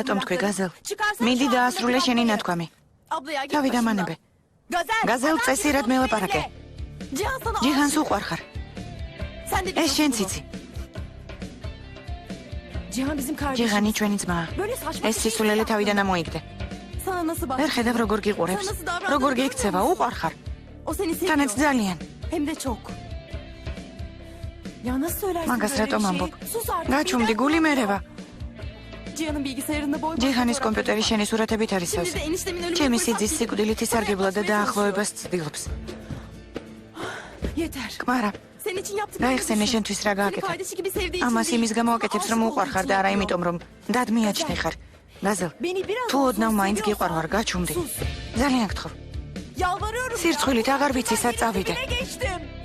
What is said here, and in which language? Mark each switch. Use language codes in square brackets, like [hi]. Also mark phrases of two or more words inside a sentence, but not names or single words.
[ka] რატომ თქვი [tr] lafları? [ka] გაზელ? [tr] Çıkarsana [ka] მიდი [tr] şu [ka] დაასრულე [tr] ağzındaki [ka] შენი [tr] lafları. [ka] ნათქვამი. [tr] Ablaya git [ka] თავი [tr] başımdan. [ka] დამანებე. [tr] Gazel. [ka] გაზელ [tr] adam [ka] წესირად [tr] gibi [ka] მელაპარაკე. [tr] söyle. Cihan sana [ka] ჯიჰანს [tr] aşık. [ka] უყვარხარ. [tr] Sen de [ka] ეს [tr] biliyorsun [ka] შენც [tr] bunu. [ka] იცი. [tr] Cihan bizim kardeşimiz. [ka] ჯიჰანი ჩვენი ძმაა. [tr] Böyle saçma [ka] ეს [tr] bir şey [ka] სისულელე [tr] yapma. [ka] თავიდან ამოიგდე. [tr] Sana nasıl bak? [ka] ვერ ხედავ როგორ გიყურებს. როგორ გიქცევა, უყვარხარ. [tr] O seni [ka] თანაც [tr] seviyor. [ka] ძალიან. [tr] Hem de çok. Ya nasıl söylersin [ka] მაგას [tr] böyle [ka] რატომ [tr] bir [ka] ამბობ? [tr] şey? Sus artık. [ka] გაჩუმდი, გული მერევა. [tr] Cihan'ın bilgisayarında boy boy [ka] ჯიჰანის [tr] fotoğrafları [ka] კომპიუტერი [tr] var. [ka] შენი სურათებით არის [tr] Şimdi [ka] სავსე. [tr] de eniştemin ölümüne [ka] ჩემი [tr] fırsat [ka] სიძის [tr] bildi. [ka] სიკვდილით ისარგებლა და [tr] Bana [ka] დაახლოებას ცდილობს. [tr] Yeter. [ka] კმარა, [tr] Senin için yaptıklarını [ka] გაიხსენე [tr] düşün. [ka] შენთვის რა [tr] Seni [ka] გააკეთა. [tr] kardeşi gibi sevdiği için [ka] ამას [tr] değil. [ka] იმის გამო აკეთებს, რომ [tr] Aşık [ka] უყვარხარ [tr] olduğu [ka] და არა [tr] için [ka] იმიტომ, რომ დადმიაჩნე ხარ. გაზელ, [tr] Beni biraz [ka] თუ [tr] olsun [ka] ოდნავ მაინც [tr] seviyorsan [ka] გიყვარვარ, გაჩუმდი. [tr] sus. [ka] ძალიან გთხოვ. [tr] Yalvarıyorum ya. [ka] სირცხვილით აღარ ვიცი სად [tr] Ben [ka] წავიდე. [tr] dibine geçtim.